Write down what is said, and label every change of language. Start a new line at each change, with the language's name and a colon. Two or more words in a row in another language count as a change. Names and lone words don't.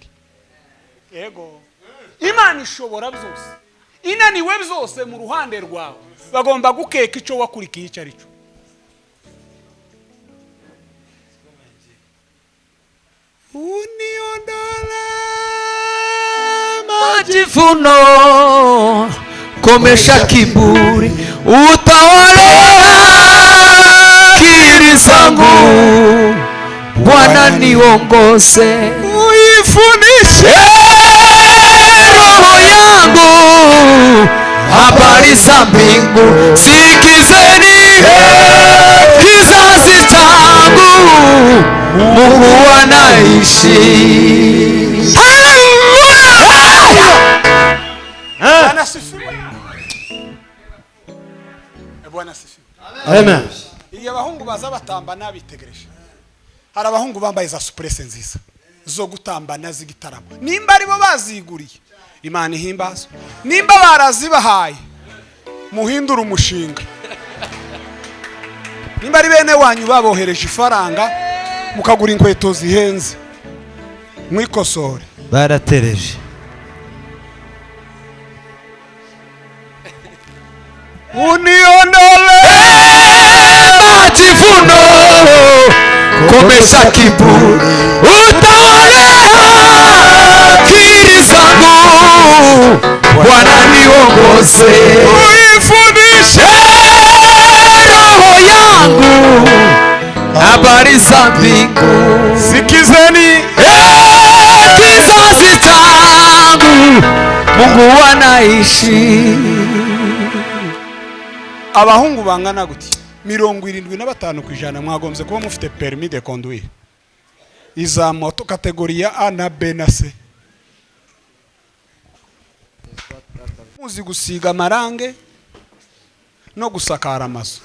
Kinyarwanda: Yego Imana ishobora byose inaniwe byose mu ruhande rwawe bagomba gukeka icyo wakurikiye icyo ari cyo.
Swahili: Uniondole majivuno, komesha kiburi, utawale akili zangu, Bwana niongoze, uifundishe roho yangu habari za mbingu. Sikizeni kizazi changu, Mungu anaishi. Bwana sifiwe. Bwana sifiwe. Amen.
Kinyarwanda: Iyo abahungu baza batamba nabitegereje. Hari abahungu bambaye za surprise nziza zo gutambana z'igitaramo. Nimba ari bo baziguriye Imana ihimbazo. Nimba barazibahaye muhindura umushinga. Nimba ari bene wanyu babohereje ifaranga mukagura inkweto zihenze mwikosore. Baratereje.
Swahili: Uniondole majivuno, komesha kiburi, utawale akili zangu, Bwana niongoze, uifundishe roho yangu habari za mbingu. Sikizeni Kizazi changu, Mungu anaishi.
Kinyarwanda: abahungu bangana guti 75% mwagombye kuba mufite
French: permis de conduire
Kinyarwanda: iza moto kategoria A na B na C. Muzi gusiga amarange no gusakara amazu.